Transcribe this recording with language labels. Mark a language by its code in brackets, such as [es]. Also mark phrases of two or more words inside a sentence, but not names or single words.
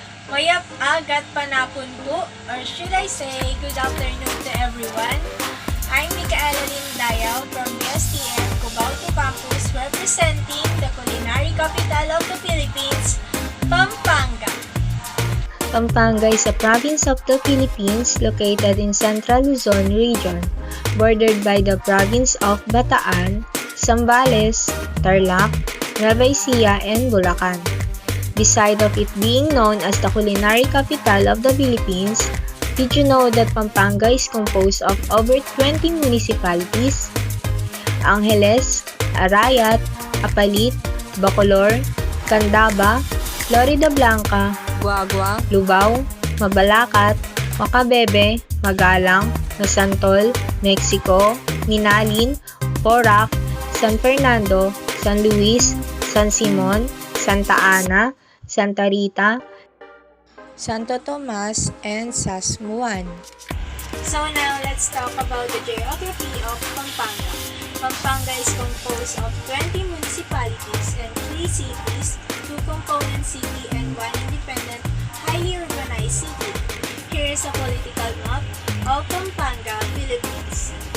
[pam] Mayap agat panapon po, [en] or should I say, good afternoon to everyone. I'm Micaela Lindayaw from the STM Cubao Campus representing the culinary capital of the Philippines, Pampanga. Pampanga is a province of the Philippines located in Central Luzon region, bordered by the province of Bataan, Zambales, Tarlac, Nueva Ecija, and Bulacan. Beside of it being known as the culinary capital of the Philippines, did you know that Pampanga is composed of over 20 municipalities? Angeles, Arayat, Apalit, Bacolor, Candaba, Florida Blanca, Guagua, Lubao, Mabalacat, Macabebe, Magalang, Nasantol, Mexico, Minalin, Porac, San Fernando, San Luis, San Simon, Santa Ana, Santa Rita, Santo Tomas, and Sasmuan. So now let's talk about the geography of Pampanga. Pampanga is composed of 20 municipalities and 3 cities, 2 component city and 1 independent, highly urbanized city. Here is a political map of Pampanga, Philippines.